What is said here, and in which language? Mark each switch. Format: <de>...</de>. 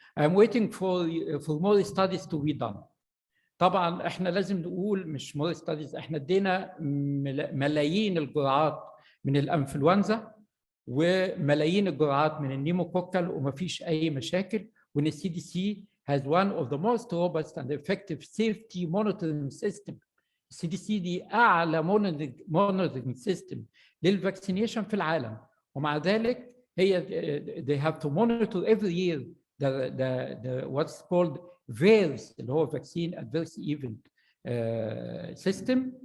<en>I'm waiting for more studies to be done.</en> <ar>طبعا احنا لازم نقول مش more studies، احنا ادينا ملايين الجرعات من الانفلونزا وملايين الجرعات من النيموكوكال ومفيش اي مشاكل، وان السي دي سي has one of the most robust and effective safety monitoring system. السي دي سي دي اعلى monitoring system للفاكسينيشن في العالم، ومع ذلك هي they have to monitor every year the what's called VAERS اللي هو vaccine adverse event system.</ar>